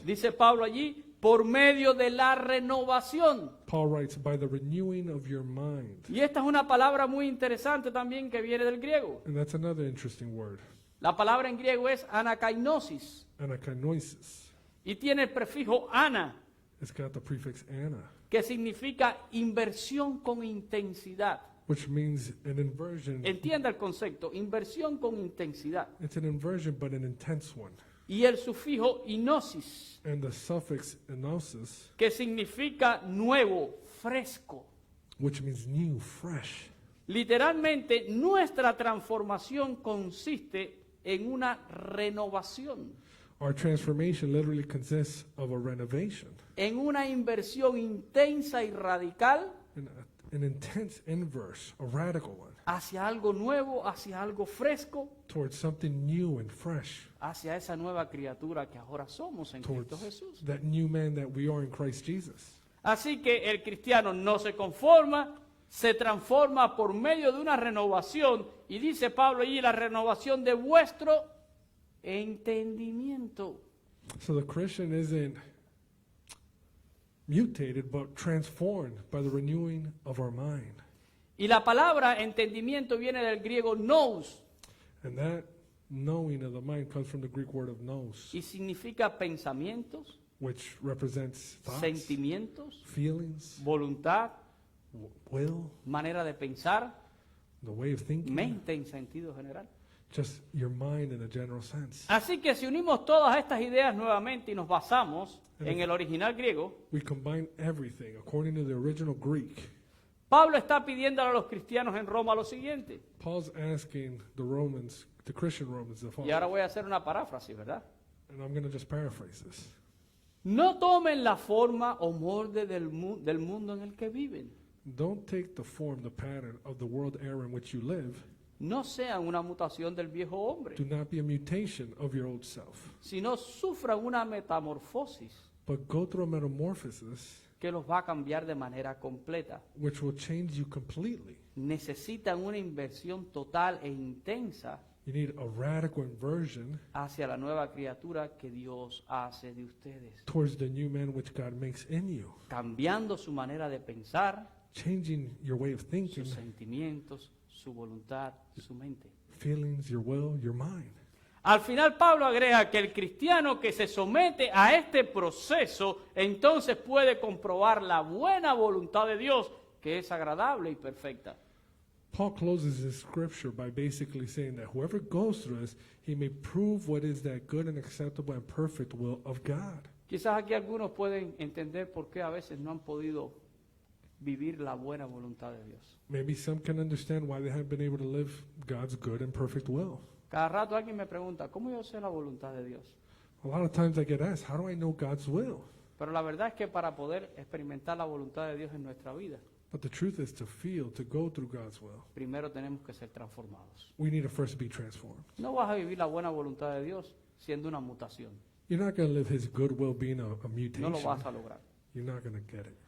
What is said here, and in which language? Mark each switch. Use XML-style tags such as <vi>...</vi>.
<es>Dice Pablo allí, por medio de la renovación.</es> <en>Paul writes, by the renewing of your mind.</en> <es>Y esta es una palabra muy interesante también que viene del griego.</es> <en>And that's another interesting word,</en> <es>La palabra en griego es anakainosis</es> <el>anakainosis.</el> <es>y tiene el prefijo ana,</es> <en>It's got the prefix ana,</en> <es>que significa inversión con intensidad.</es> <en>which means an inversion.</en> <es>Entienda el concepto, inversión con intensidad.</es> <en>It's an inversion, but an intense one.</en> <es>Y el sufijo inosis,</es> <en>And the suffix enosis,</en> <es>que significa nuevo, fresco.</es> <en>which means new, fresh.</en> <es>Literalmente, nuestra transformación consiste en una renovación,</es> <en>Our transformation literally consists of a renovation,</en> <es>en una inversión intensa y radical</es> <en>an intense inverse, a radical one,</en> <es>hacia algo nuevo, hacia algo fresco,</es> <en>towards something new and fresh,</en> <es>hacia esa nueva criatura que ahora somos en</es> <en>towards</en> <es>Cristo Jesús.</es> <en>that new man that we are in Christ Jesus.</en> <es>Así que el cristiano no se conforma, se transforma por medio de una renovación, y dice Pablo allí, la renovación de vuestro entendimiento.</es> <en>So the Christian isn't mutated, but transformed by the renewing of our mind.</en> <es>Y la palabra entendimiento viene del griego nous,</es> <en>And that knowing of the mind comes from the Greek word of nous,</en> <es>y significa pensamientos,</es> <en>which represents thoughts,</en> <es>sentimientos,</es> <en>feelings,</en> <es>voluntad,</es> <en>will,</en> <es>manera de pensar,</es> <en>the way of thinking,</en> <es>mente en sentido general.</es> <en>just your mind in a general sense.</en> <es>Así que si unimos todas estas ideas nuevamente y nos basamos en el original griego,</es> <en>We combine everything according to the original Greek.</en> <es>Pablo está pidiéndole a los cristianos en Roma lo siguiente.</es> <en>Paul's asking the Romans, the Christian Romans, the</en> <es>Y ahora</es> <en>following,</en> <es>voy a hacer una paráfrasis, ¿verdad?</es> <en>and I'm going to just paraphrase this.</en> <es>No tomen la forma o molde del mundo en el que viven.</es> <en>Don't take the form, the pattern of the world era in which you live.</en> <es>No sean una mutación del viejo hombre,</es> <en>Do not be a mutation of your old self,</en> <es>sino sufran una metamorfosis</es> <en>but go through a metamorphosis</en> <es>que los va a cambiar de manera completa.</es> <en>which will change you completely.</en> <es>Necesitan una inversión total e intensa</es> <en>You need a radical inversion</en> <es>hacia la nueva criatura que Dios hace de ustedes,</es> <en>towards the new man which God makes in you,</en> <es>cambiando su manera de pensar,</es> <en>changing your way of thinking,</en> <es>sus sentimientos, su voluntad, su mente.</es> <en>feelings, your will, your mind.</en> <es>Al final Pablo agrega que el cristiano que se somete a este proceso entonces puede comprobar la buena voluntad de Dios, que es agradable y perfecta.</es> <en>Paul closes his scripture by basically saying that whoever goes through this, he may prove what is that good and acceptable and perfect will of God.</en> <es>Quizás aquí algunos pueden entender por qué a veces no han podido vivir la buena voluntad de Dios.</es> <en>Maybe some can understand why they haven't been able to live God's good and perfect will.</en> <es>Cada rato alguien me pregunta, ¿cómo yo sé la voluntad de Dios?</es> <en>A lot of times I get asked, how do I know God's will?</en> <es>Pero la verdad es que para poder experimentar la voluntad de Dios en nuestra vida,</es> <en>But the truth is, to feel, to go through God's will,</en> <es>primero tenemos que ser transformados.</es> <en>we need to first be transformed.</en> <es>No vas a vivir la buena voluntad de Dios siendo una mutación.</es> <en>You're not going to live His good will being a</en> <es>No lo</es> <en>mutation.</en> <es>vas a lograr.</es> <en>You're not going to get it.</en>